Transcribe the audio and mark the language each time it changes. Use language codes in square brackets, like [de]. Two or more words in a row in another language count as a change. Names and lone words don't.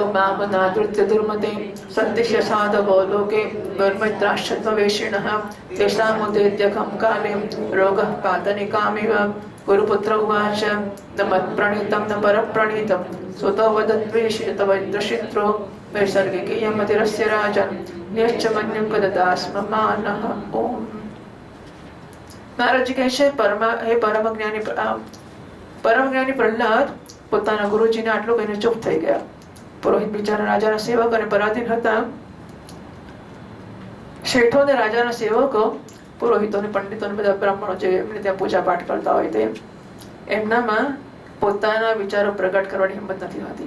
[sa] मामनादृत्य दुर्मते सन्दिश्य साधवो लोके दुर्मित्राश्चत्ववेषिणः तेषामुदेत्यकं काले रोगः पातनिकामिव गुरुपुत्र उवाच न मत्प्रणीतं न परप्रणीतं सुतो वदद्वेषि तव इन्द्रशित्रो नैसर्गिकीयमतिरस्य राजन् न्यश्च मन्यं कददास्म मानः ओम. [gu] નારદજી કહે છે, હે પરમજ્ઞાની પ્રહલાદ પોતાના ગુરુજીને આટલું કહીને ચૂપ થઈ ગયા. પુરોહિત બિચારા રાજાના સેવક અને પરાધીન હતા. શેઠો અને રાજાના સેવકો, પુરોહિતો અને પંડિતો અને બધા બ્રાહ્મણો જે એમને ત્યાં પૂજા પાઠ કરતા હોય તે એમનામાં પોતાના વિચારો પ્રગટ કરવાની હિંમત નથી હોતી.